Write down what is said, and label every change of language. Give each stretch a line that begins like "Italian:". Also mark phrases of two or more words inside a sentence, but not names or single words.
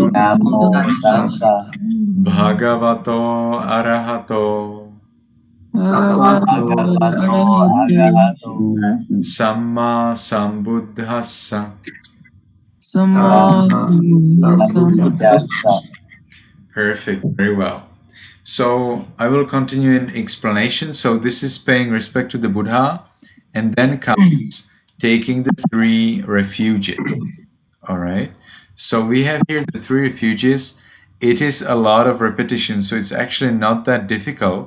Pali: Namo tassa bhagavato arahato bhagavato bhagavato arahato arahato samma sambuddhassa. samma sambuddhassa.
English: Perfect, very well. So I will continue in explanation. So this is paying respect to the Buddha, and then comes taking the three refuges. All right. So we have here the three refuges. It is a lot of repetition, so it's actually not that difficult.